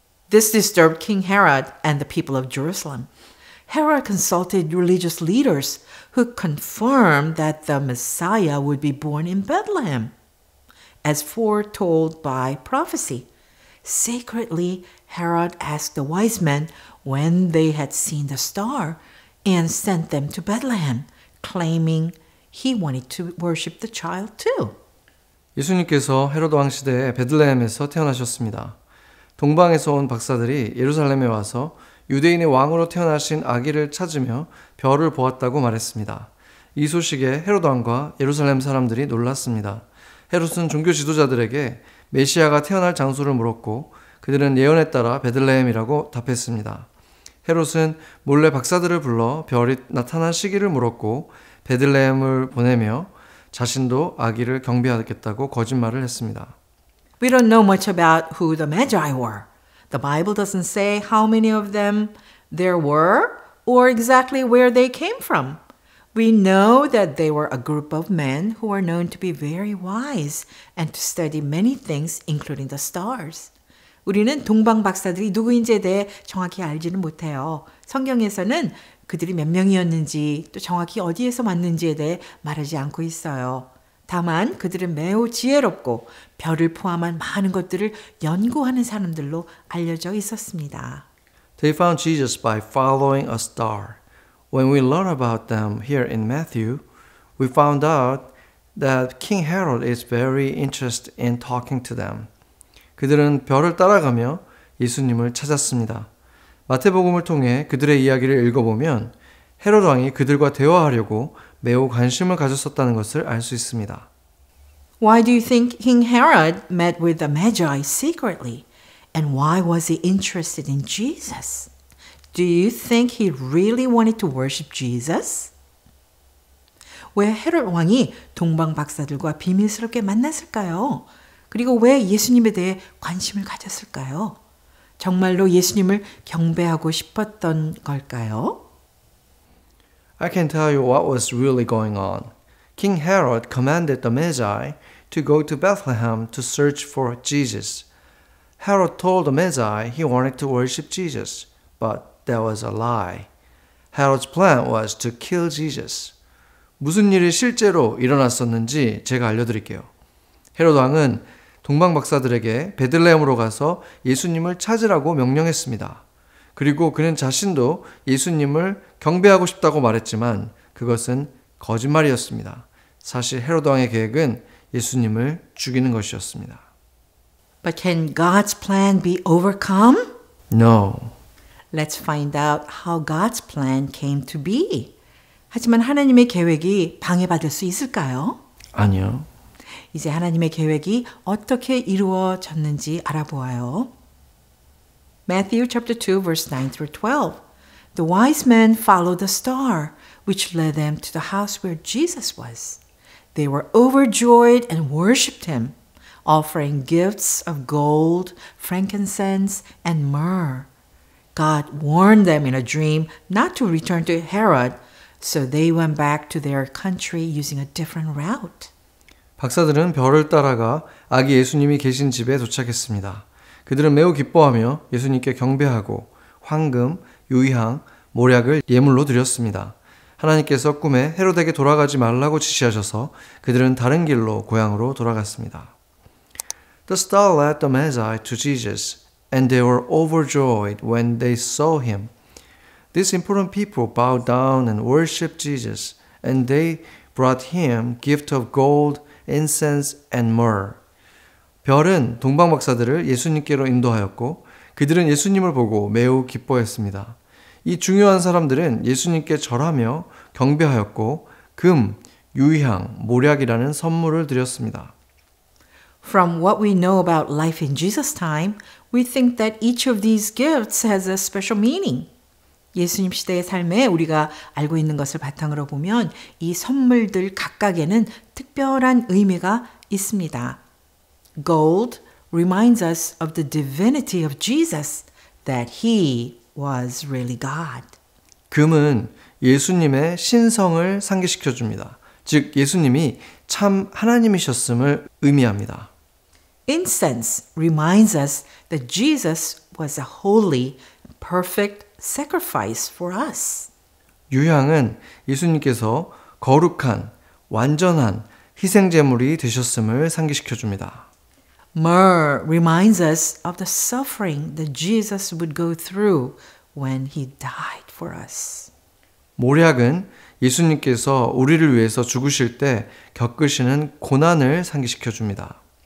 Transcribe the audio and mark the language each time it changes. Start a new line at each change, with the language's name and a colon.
English: This disturbed King Herod and the people of Jerusalem. Herod consulted religious leaders who confirmed that the Messiah would be born in Bethlehem, as foretold by prophecy. Secretly, Herod asked the wise men when they had seen the star and sent them to Bethlehem, claiming he wanted to worship the child too.
Korean: 예수님께서 헤로드 왕 시대에 베들레헴에서 태어나셨습니다. 동방에서 온 박사들이 예루살렘에 와서 유대인의 왕으로 태어나신 아기를 찾으며 별을 보았다고 말했습니다. 이 소식에 헤로드 왕과 예루살렘 사람들이 놀랐습니다. 헤롯은 종교 지도자들에게 메시아가 태어날 장소를 물었고 그들은 예언에 따라 베들레헴이라고 답했습니다. 헤롯은 몰래 박사들을 불러 별이 나타난 시기를 물었고 베들레헴을 보내며 자신도 아기를 경배하겠다고 거짓말을 했습니다.
English: We don't know much about who the Magi were. The Bible doesn't say how many of them there were or exactly where they came from. We know that they were a group of men who are known to be very wise and to study many things, including the stars.
Korean: 우리는 동방 박사들이 누구인지에 대해 정확히 알지는 못해요. 성경에서는 그들이 몇 명이었는지 또 정확히 어디에서 왔는지에 대해 말하지 않고 있어요. 다만 그들은 매우 지혜롭고 별을 포함한 많은 것들을 연구하는 사람들로 알려져 있었습니다.
English: They found Jesus by following a star. When we learn about them here in Matthew, we found out that King Herod is very interested in talking to them.
Korean: 그들은 별을 따라가며 예수님을 찾았습니다. 마태복음을 통해 그들의 이야기를 읽어보면 헤롯 왕이 그들과 대화하려고 매우 관심을 가졌었다는 것을 알 수 있습니다.
English: Why do you think King Herod met with the Magi secretly? And why was he interested in Jesus? Do you think he really wanted to worship Jesus?
Korean: 왜 헤롯 왕이 동방 박사들과 비밀스럽게 만났을까요? 그리고 왜 예수님에 대해 관심을 가졌을까요? 정말로 예수님을 경배하고 싶었던 걸까요?
English: I can tell you what was really going on. King Herod commanded the Magi to go to Bethlehem to search for Jesus. Herod told the Magi he wanted to worship Jesus, but that was a lie. Herod's plan was to kill Jesus.
Korean: 무슨 일이 실제로 일어났었는지 제가 알려드릴게요. 헤롯 왕은 동방 박사들에게 베들레헴으로 가서 예수님을 찾으라고 명령했습니다. 그리고 그는 자신도 예수님을 경배하고 싶다고 말했지만 그것은 거짓말이었습니다. 사실 헤로드 왕의 계획은 예수님을 죽이는 것이었습니다.
English: But can God's plan be overcome? No. Let's find out how God's plan came to be.
Korean: 하지만 하나님의 계획이 방해받을 수 있을까요? 아니요. 이제 하나님의 계획이 어떻게 이루어졌는지 알아보아요.
English: Matthew chapter 2 verse 9 through 12. The wise men followed the star, which led them to the house where Jesus was. They were overjoyed and worshipped him, offering gifts of gold, frankincense, and myrrh. God warned them in a dream not to return to Herod, so they went back to their country using a different route.
Korean: 박사들은 별을 따라가 아기 예수님이 계신 집에 도착했습니다. 그들은 매우 기뻐하며 예수님께 경배하고 황금, 유향, 모략을 예물로 드렸습니다. 하나님께서 꿈에 헤롯에게 돌아가지 말라고 지시하셔서 그들은 다른 길로 고향으로 돌아갔습니다.
English: The star led the Magi to Jesus, and they were overjoyed when they saw him. These important people bowed down and worshipped Jesus, and they brought him gift of gold, incense, and myrrh.
Korean: 별은 동방 박사들을 예수님께로 인도하였고 그들은 예수님을 보고 매우 기뻐했습니다. 이 중요한 사람들은 예수님께 절하며 경배하였고 금, 유향, 모략이라는 선물을 드렸습니다.
English: From what we know about life in Jesus' time, we think that each of these gifts has a special meaning.
Korean: 예수님 시대의 삶에 우리가 알고 있는 것을 바탕으로 보면 이 선물들 각각에는 특별한 의미가 있습니다.
English: Gold reminds us of the divinity of Jesus, that he was really God.
Korean: 금은 예수님의 신성을 상기시켜 줍니다. 즉 예수님이 참 하나님이셨음을 의미합니다.
English: Incense reminds us that Jesus was a holy, perfect sacrifice for us.
Korean: 유향은 예수님께서 거룩한, 완전한 희생제물이 되셨음을 상기시켜 줍니다.
English: Myrrh reminds us of the suffering that Jesus would go through when he died for us.
Korean: 모략은 예수님께서 우리를 위해서 죽으실 때 겪으시는 고난을 상기시켜 줍니다.